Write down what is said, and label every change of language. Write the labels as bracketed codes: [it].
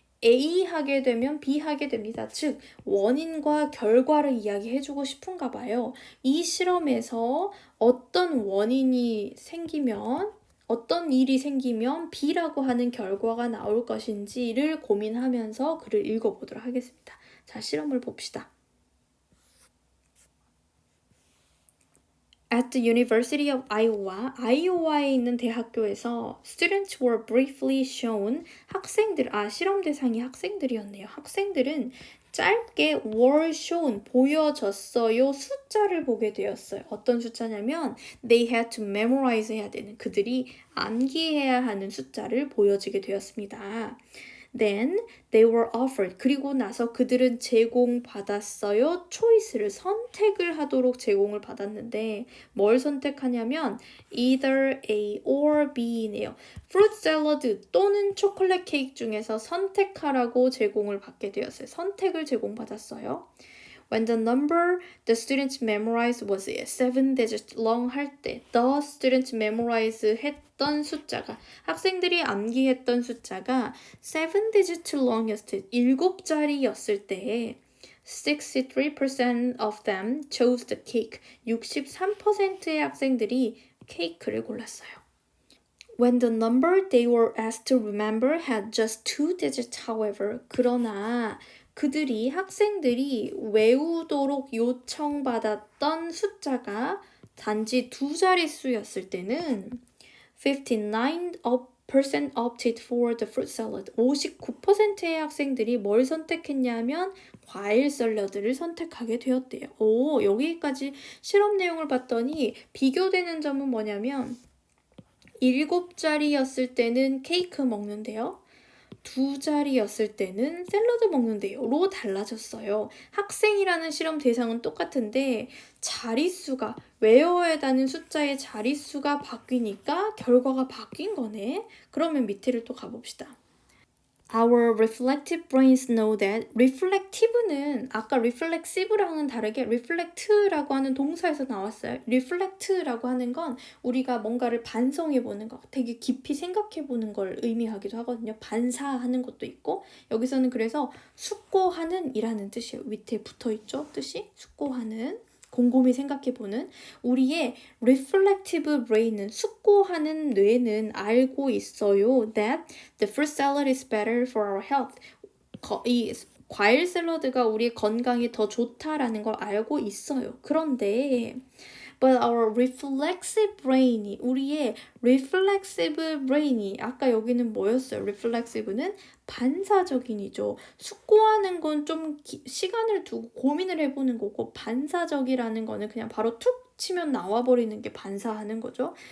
[ko] A하게 되면 B하게 됩니다. 즉 원인과 결과를 이야기해주고 싶은가 봐요. 이 실험에서 어떤 원인이 생기면 어떤 일이 생기면 B라고 하는 결과가 나올 것인지를 고민하면서 글을 읽어보도록 하겠습니다. 자, 실험을 봅시다. [en] At the University of Iowa, [ko] 아이오와에 있는 대학교에서 [en] students were briefly shown, [ko] 학생들, 실험 대상이 학생들이었네요. 학생들은 짧게 [en] were shown, [ko] 보여졌어요. 숫자를 보게 되었어요. 어떤 숫자냐면 [en] they had to memorize [ko] 해야 되는, 그들이 암기해야 하는 숫자를 보여지게 되었습니다. [en] Then they were offered. [ko] 그리고 나서 그들은 제공받았어요. choice를, 선택을 하도록 제공을 받았는데 뭘 선택하냐면 [en] either A or B [ko] 네요. fruit salad 또는 초콜릿 케이크 중에서 선택하라고 제공을 받게 되었어요. 선택을 제공받았어요. [en] When the number the students memorized was 7 digits long [ko] 할 때 [en] the students memorize [ko] 했던 숫자가, 학생들이 암기했던 숫자가 [en] 7 digits long이었을 때, [ko] 7자리였을 때 [en] 63% of them chose the cake. [ko] 63%의 학생들이 케이크를 골랐어요. [en] When the number they were asked to remember had just 2 digits, however, [ko] 그러나 그들이, 학생들이 외우도록 요청받았던 숫자가 단지 2자릿수였을 때는 [en] 59% opted for the fruit salad. [ko] 59%의 학생들이 뭘 선택했냐면 과일 샐러드를 선택하게 되었대요. 여기까지 실험 내용을 봤더니 비교되는 점은 뭐냐면 7자리였을 때는 케이크 먹는데요. 2자리였을 때는 샐러드 먹는데요. 로 달라졌어요. 학생이라는 실험 대상은 똑같은데 자릿수가, 외워야 하는 숫자의 자릿수가 바뀌니까 결과가 바뀐 거네. 그러면 밑에를 또 가봅시다. [en] Our reflective brains know that. [ko] reflective는 아까 reflexive랑은 다르게 reflect라고 하는 동사에서 나왔어요. reflect라고 하는 건 우리가 뭔가를 반성해보는 것, 되게 깊이 생각해보는 걸 의미하기도 하거든요. 반사하는 것도 있고, 여기서는 그래서 숙고하는 이라는 뜻이에요. 밑에 붙어있죠? 뜻이 숙고하는. 곰곰이 생각해보는 우리의 reflective brain은, 숙고하는 뇌는 알고 있어요. [en] That the fruit salad is better for our health. [ko] 이 과일 샐러드가 우리의 건강에 더 좋다라는 걸 알고 있어요. 그런데 [en] but our reflexive brain [ko] 이 우리의 reflexive brain이 아까 여기는 뭐였어요? reflexive는 반사적인이죠. 숙고하는 건 좀 시간을 두고 고민을 해보는 거고 반사적이라는 거는 그냥 바로 툭 치면 나와버리는 게 반사하는 거죠.